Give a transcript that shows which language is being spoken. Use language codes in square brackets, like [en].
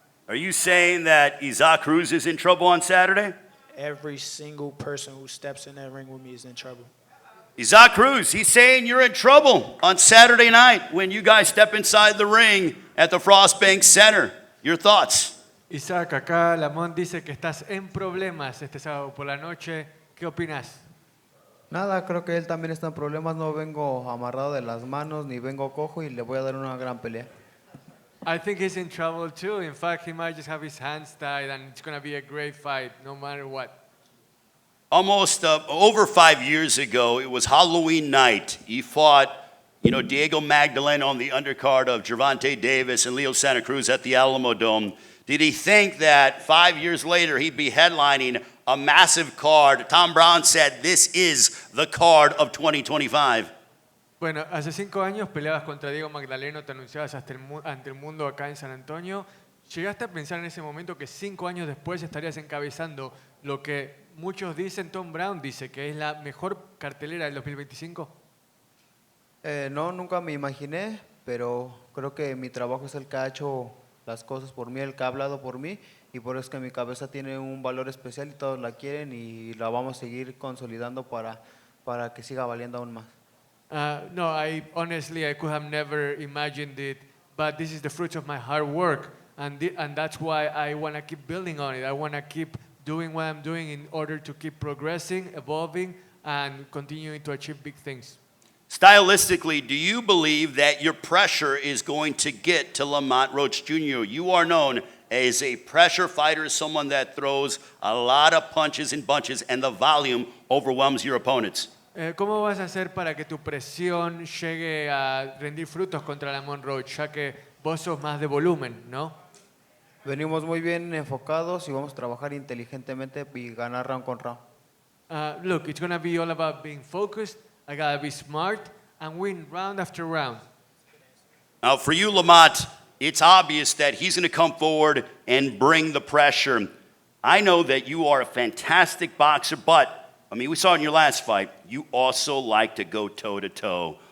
[en] Are you saying that Isaac Cruz is in trouble on Saturday? Every single person who steps in that ring with me is in trouble. Isaac Cruz, he's saying you're in trouble on Saturday night when you guys step inside the ring at the Frostbank Center. Your thoughts? [es] Isaac, acá Lamont dice que estás en problemas este sábado por la noche. ¿Qué opinas? Nada, creo que él también está en problemas. No vengo amarrado de las manos ni vengo cojo y le voy a dar una gran pelea. [en] I think he's in trouble too. In fact, he might just have his hands tied, and it's going to be a great fight, no matter what. Almost over 5 years ago, it was Halloween night. He fought, you know, Diego Magdalene on the undercard of Gervonta Davis and Leo Santa Cruz at the Alamo Dome. Did he think that 5 years later he'd be headlining a massive card? Tom Brown said this is the card of 2025. [es] Bueno, hace 5 años peleabas contra Diego Magdaleno, te anunciabas ante el mundo acá en San Antonio. ¿Llegaste a pensar en ese momento que 5 años después estarías encabezando lo que muchos dicen, Tom Brown dice, que es la mejor cartelera del 2025? No, nunca me imaginé, pero creo que mi trabajo es el que ha hecho las cosas por mí, el que ha hablado por mí, y por eso es que mi cabeza tiene un valor especial y todos la quieren y la vamos a seguir consolidando para que siga valiendo aún más. [en] No, I could have never imagined it, but this is the fruits of my hard work, and that's why I want to keep building on it. I want to keep doing what I'm doing in order to keep progressing, evolving, and continuing to achieve big things. Stylistically, do you believe that your pressure is going to get to Lamont Roach Jr.? You are known as a pressure fighter, someone that throws a lot of punches and bunches, and the volume overwhelms your opponents. [es] ¿Cómo vas a hacer para que tu presión llegue a rendir frutos contra Lamont Roach, ya que vos sos más de volumen, ¿no? Venimos muy bien enfocados y vamos a trabajar inteligentemente y ganar round con round. [en] Look, it's going to be all about being focused. I got to be smart and win round after round. Now, for you, Lamont, it's obvious that he's going to come forward and bring the pressure. I know that you are a fantastic boxer, but I mean, we saw in your last fight, you also like to go toe-to-toe.